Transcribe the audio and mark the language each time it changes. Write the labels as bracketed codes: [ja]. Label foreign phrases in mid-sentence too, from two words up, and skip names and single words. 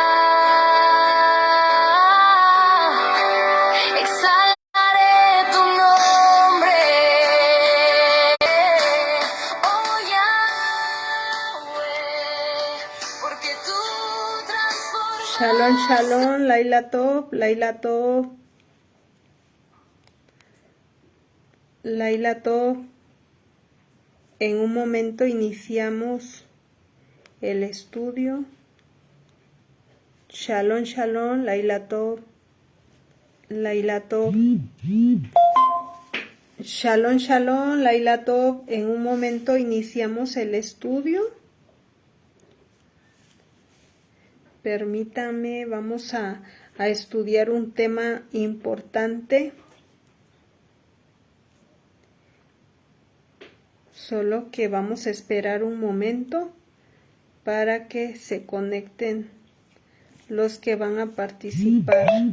[es] Exaltaré tu nombre, oh Yahweh, porque tú transformas. [he] שלום, שלום, לילה טוב, לילה טוב, לילה טוב. [es] En un momento iniciamos el estudio. [he] שלום, שלום, לילה טוב, לילה טוב. שלום, שלום, לילה טוב. [es] En un momento iniciamos el estudio. Permítame, vamos a estudiar un tema importante. Solo que vamos a esperar un momento para que se conecten los que van a participar.